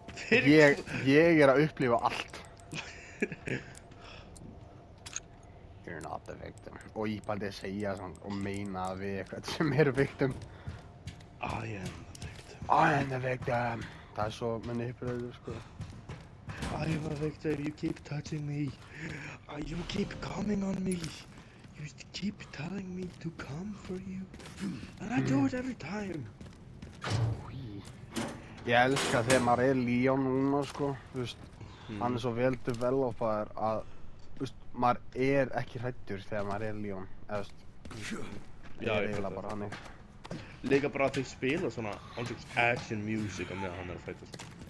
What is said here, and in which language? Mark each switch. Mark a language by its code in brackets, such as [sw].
[is] Ég er að upplifa allt. [en] You're not the victim. [is] Og ég bara segja svona og meina við eitthvað sem eru victim. [en] I am the victim. I am the victim. [is] Það er svo manipulative, sko. [en] I am a victim, you keep touching me. You keep coming on me. You keep telling me to come for you. And I do it every time. [is] Ég elska þegar maður er Leon núna, sko. Þú veist, hann er svo vel developaður að, þú veist, maður er ekki hræddur þegar maður er Leon. Eða, þú veist, ég er eiginlega bara hannig. Líka bara að þau spila svona action music á meðan hann er að fæta, sko.